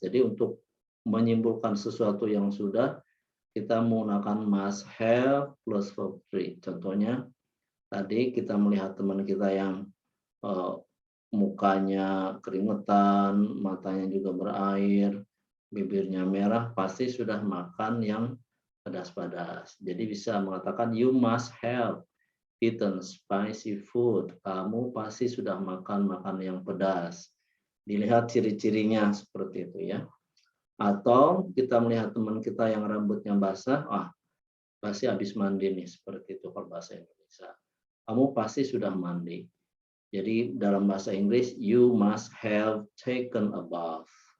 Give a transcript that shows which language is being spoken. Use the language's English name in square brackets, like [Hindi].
[Indonesian] Jadi untuk menyimpulkan sesuatu yang sudah, kita menggunakan must have plus verb 3. Contohnya tadi kita melihat teman kita yang mukanya keringetan, matanya juga berair, bibirnya merah, pasti sudah makan yang pedas-pedas. Jadi bisa mengatakan [English] you must have eaten spicy food. [Indonesian] Kamu pasti sudah makan yang pedas. Dilihat ciri-cirinya seperti itu ya. Atau kita melihat teman kita yang rambutnya basah, pasti habis mandi nih, seperti itu kalau bahasa Indonesia. Kamu pasti sudah mandi. Jadi dalam bahasa Inggris, [English] you must have taken a bath.